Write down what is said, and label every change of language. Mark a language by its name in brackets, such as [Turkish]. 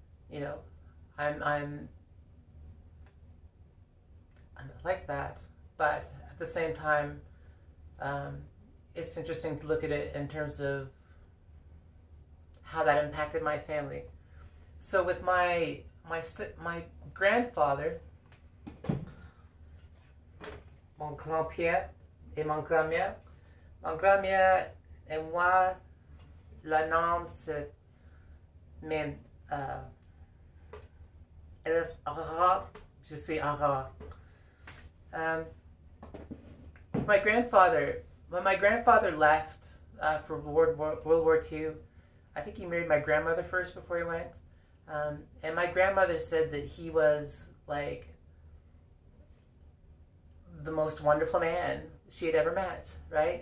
[English] You know, I'm not like that. But at the same time, it's interesting to look at it in terms of how that impacted my family. So with my grandfather, [French] mon grand-père et mon grand-mère. Mon grand-mère et moi, le nom c'est même elle est Aurore, je suis Aurore. [English] When my grandfather left for World War II, I think he married my grandmother first before he went. And my grandmother said that he was like the most wonderful man she had ever met, right?